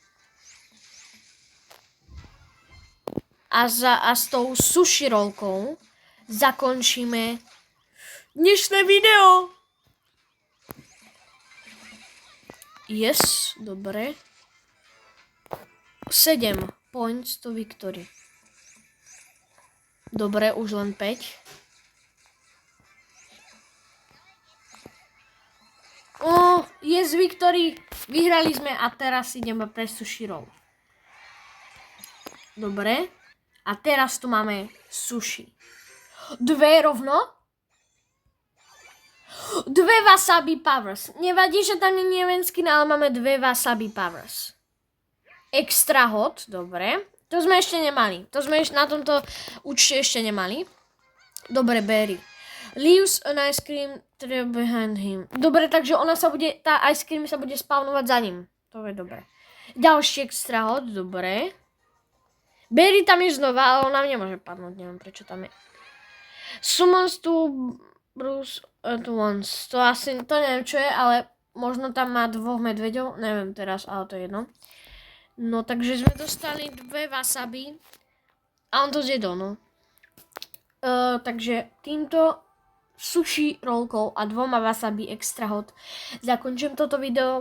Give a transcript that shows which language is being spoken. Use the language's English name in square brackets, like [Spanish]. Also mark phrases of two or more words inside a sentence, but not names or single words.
[Slovak] A s tou sushi rolkou zakončíme dnešné video. Yes, dobre. [English] 7 points to victory. [Slovak] Dobre, už len 5. [English] Yes, victory. [Slovak] Vyhrali sme a teraz ideme pre [English] sushi roll. [Slovak] Dobre. A teraz tu máme sushi. 2 rovno. 2 Wasabi Powers. Nevadí, že tam nie je skin, ale máme 2 Wasabi Powers. [English] Extra hot, [Slovak] dobre. To sme ešte nemali. To sme na tomto účte ešte nemali. Dobre, berry. [English] Leaves an ice cream trail behind him. [Slovak] Dobre, takže tá [English] ice cream [Slovak] sa bude spawnovať za ním. To je dobre. Ďalší [English] extra hot, [Slovak] dobre. Berry tam je znova, ale ona nemôže padnúť, neviem prečo tam je. [English] Summons to Bruce at once. [Slovak] To neviem čo je, ale možno tam má 2 medveďov, neviem teraz, ale to je jedno. No takže sme dostali 2 wasabi a on to zjedol, no. Takže týmto sushi rolkou a 2 wasabi [English] extra hot [Slovak] zakončím toto video.